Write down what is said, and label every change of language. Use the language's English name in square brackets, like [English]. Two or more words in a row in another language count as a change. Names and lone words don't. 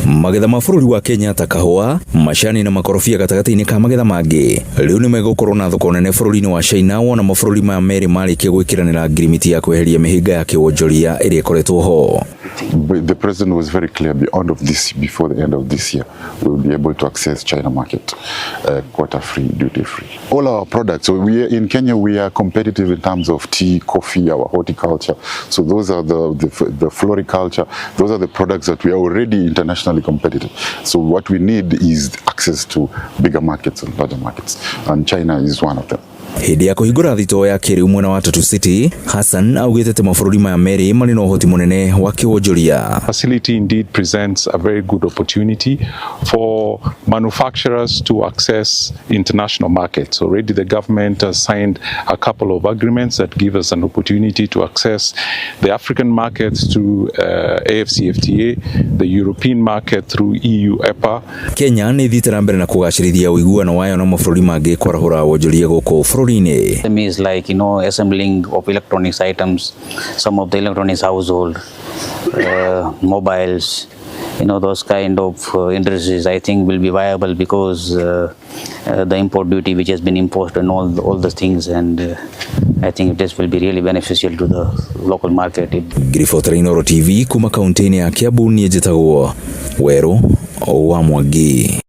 [Kikuyu] Magetha ma bũrũri wa Kenya ta kahũa, macani na makorobia gatagati-inĩ ka magetha mangĩ rĩu nĩ megũkorwo na thoko nene bũrũri-inĩ wa China wona mabũrũri ma merĩ marĩkia gwĩkĩranĩra ngirimiti ya kweheria mĩhĩnga ya kĩwonjoria ĩrĩa ĩkoretwo ho. [English] The president was very clear before the end of this year we will be able to access China market quota free, duty free. All our products, so in Kenya we are competitive in terms of tea, coffee, our horticulture. So those are the floriculture, those are the products that we are already internationally competitive. So what we need is access to bigger markets and larger markets, and China is one of them. [Kikuyu] Hĩndĩ ya kũhingũra thitoo ya kĩrĩu mwena wa Tutu City, Hassan augĩte atĩ mabũrũri maya merĩ marĩ na ũhoti mũnene wa kĩwonjoria. [English] Facility indeed presents a very good opportunity for manufacturers to access international markets. Already the government has signed a couple of agreements that give us an opportunity to access the African markets through AfCFTA, the European market through EU EPA. [Kikuyu] Kenya nĩ ĩthiĩte na mbere na kũgacĩrithia ũiguano wayo na mabũrũri mangĩ kwarahũra wonjoria gũkũ bũrũri-inĩ. [English] Is like, assembling of electronics items, some of the electronics household, mobiles, those kind of industries I think will be viable because the import duty which has been imposed on all the things, and I think this will be really beneficial to the local market. [Kikuyu] Grifotrainoro TV kuma kaunti-inĩ ya Kiambu, niĩ njĩtagwo Werũ wa Mwangi.